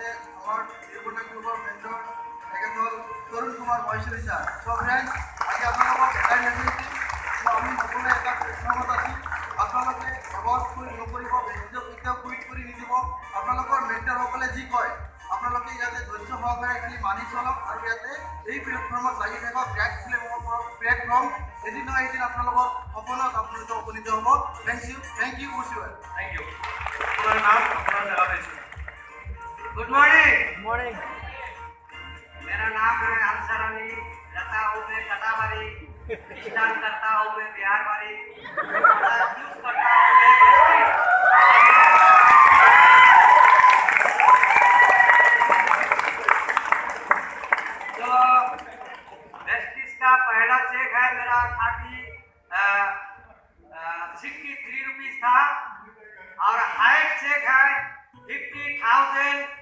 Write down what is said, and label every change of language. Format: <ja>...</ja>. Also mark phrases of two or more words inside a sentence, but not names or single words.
<as>আমাৰ নিৰ্ভনা গ্ৰুপৰ মেণ্টৰ তেখেত তৰুণ কুমাৰ মহেশ্বৰী ছাৰ</as> <en>so friends</en> <as>আজি আপোনালোকক এটাই মেছেজ দিম আমি সকলোৱে এটা প্লেটফৰ্মত আছোঁ আপোনালোকে এবাৰ কুইট নকৰিব বেছিকৈ কেতিয়াও কুইট কৰি নিদিব আপোনালোকৰ মেণ্টৰসকলে যি কয় আপোনালোকে ইয়াতে ধৈৰ্য সহকাৰে খালি মানি চলক আৰু ইয়াতে এই প্লেটফৰ্মত লাগি থাকক প্লেটফৰ্ম এদিন নহয় এদিন আপোনালোকৰ সপোনত আপোনালোকে উপনীত হ'ব</as> <en>thank you</en> <as>উইশুৱেল</as> <en>thank you</en> <hi>अपना नाम अपना जगह भेजिए</hi> <en>good morning मॉर्निंग</en> <hi>मेरा नाम है अंसर अली रहता हूँ मैं कटावारी स्टार्ट करता हूँ मैं बिहार वाली यूज करता हूँ मैं तो वेस्टिज का पहला चेक है मेरा 63 रुपीज था और हाइट चेक है 50,644</hi>